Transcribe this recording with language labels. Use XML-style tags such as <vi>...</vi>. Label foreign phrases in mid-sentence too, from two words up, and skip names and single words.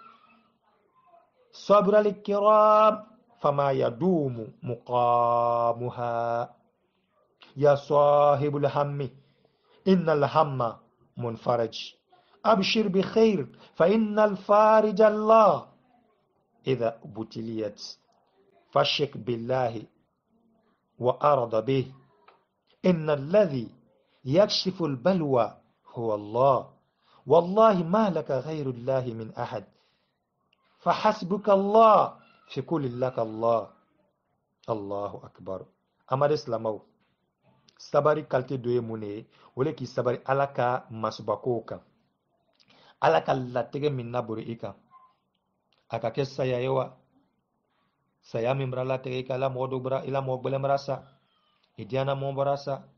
<ar>صبر الكرام فما يدوم مقامها يا صاحب الهم إن الهم منفرج أبشر بخير فإن الفارج الله إذا ابتليت فاشك بالله وأرض به إن الذي يكشف البلوى هو الله والله ما لك غير الله من أحد فحسبك الله في كل لك الله الله أكبر أمر إسلامه</ar> <bm>sabari kalite dɔ ye mun ye o le k'i sabari ala ka masubakow kan ala ka latigɛ min nabori i kan a ka kɛ saya ye wa saya min bara latigɛ i kan ala mɔgɔ dɔ bara ila mɔgɔ gbɛlɛn bara sa i diyana mɔgɔ bara sa</bm>